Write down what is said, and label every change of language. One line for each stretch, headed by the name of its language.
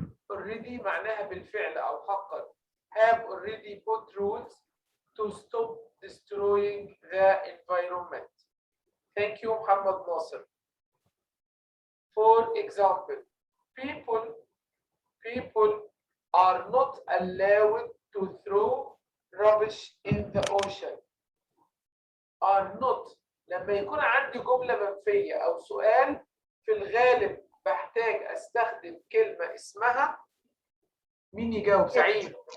Arabic: already معناها بالفعل أو حقا.
English: have already put rules to stop destroying the environment. Thank you, Muhammad Nasser. For example, people are not allowed to throw rubbish in the ocean. Are not.
Arabic: لما يكون عندي جملة منفية أو سؤال في الغالب بحتاج أستخدم كلمة اسمها مين يجاوب؟ سعيد.